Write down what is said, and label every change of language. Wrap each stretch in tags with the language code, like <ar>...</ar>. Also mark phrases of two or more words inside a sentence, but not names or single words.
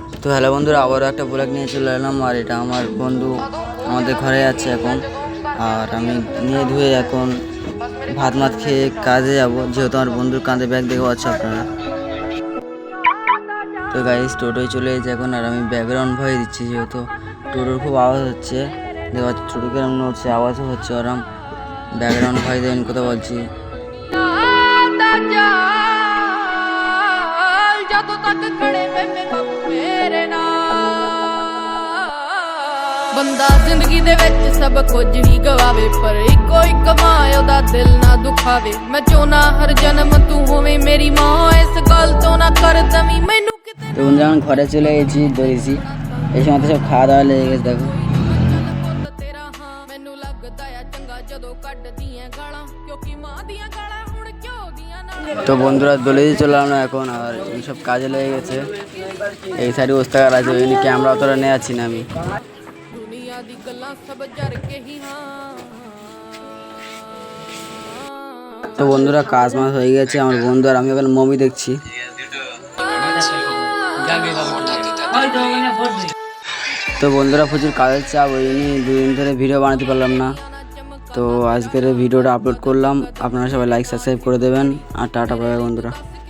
<bn>তো হ্যালো বন্ধুরা, আবারও একটা ব্লগ নিয়ে চলে এলাম। আর এটা আমার বন্ধু আমাদের ঘরে আছে এখন, আর আমি নিয়ে ধুয়ে এখন ভাত মাত খেয়ে কাজে যাব, যেহেতু আমার বন্ধুর কাঁধে ব্যাগ দেখতে পাচ্ছি আপনারা। তো গাইস টোটোয় চলে এসেছে এখন, আর আমি ব্যাকগ্রাউন্ড ভয়ে দিচ্ছি যেহেতু টোটোর খুব আওয়াজ হচ্ছে, দেখতে পাচ্ছি টোটো কেমন হচ্ছে, আওয়াজও হচ্ছে, ওরম ব্যাকগ্রাউন্ড ভয় দেবেন কথা বলছি।</bn> <pa>ਬੰਦਾ ਜ਼ਿੰਦਗੀ ਦੇ ਵਿੱਚ ਸਭ ਕੁਝ ਹੀ ਗਵਾਵੇ, ਪਰ ਇੱਕੋ ਇੱਕ ਮਾਂ ਉਹਦਾ ਦਿਲ ਨਾ ਦੁਖਾਵੇ। ਮੈਂ ਚਾਹੁੰਦਾ ਹਰ ਜਨਮ ਤੂੰ ਹੋਵੇਂ ਮੇਰੀ ਮਾਂ, ਇਸ ਗੱਲ ਤੋਂ ਨਾ ਕਰ ਦਵੀਂ ਮੈਨੂੰ ਕਿਤੇ।</pa> <bn>তো বন্ধুরা আমি ঘরে চলে গেছি, দৌড়েছি, এই সময় তো সব খাওয়া দাওয়া লেগে গেছে দেখো।</bn> <pa>ਤੇਰਾ ਹਾਂ ਮੈਨੂੰ ਲੱਗਦਾ ਆ ਚੰਗਾ ਜਦੋਂ ਕੱਢਦੀਆਂ ਗਾਲਾਂ, ਕਿਉਂਕਿ ਮਾਂ ਦੀਆਂ ਗਾਲਾਂ ਹੁਣ ਕਿਉਂ ਦੀਆਂ ਨਾਲ।</pa> <bn>তো বন্ধুরা দৌড়েছি চলে এলাম এখন, আর এইসব কাজে লেগে গেছে। এই সাইডে ওস্তাকার আছে, ওই ক্যামেরা অতটা নিয়ে যাচ্ছি না আমি।</bn> <pa>ਦੁਨੀਆ ਦੀ ਗੱਲਾਂ ਸਭ ਜਰ ਕੇ ਹੀ ਹਾਂ।</pa> <bn>তো বন্ধুরা কাজ মাছ হয়ে গেছে, আমার বন্ধু আর আমি ওখানে মুভি দেখছি। তো বন্ধুরা প্রচুর কাজের চাপ, ওই নিয়ে দুদিন ধরে ভিডিও বানাতে পারলাম না। তো আজকের ভিডিওটা আপলোড করলাম, আপনারা সবাই</bn> <en>like subscribe</en> <bn>করে দেবেন, আর টাটা পাবে বন্ধুরা।</bn>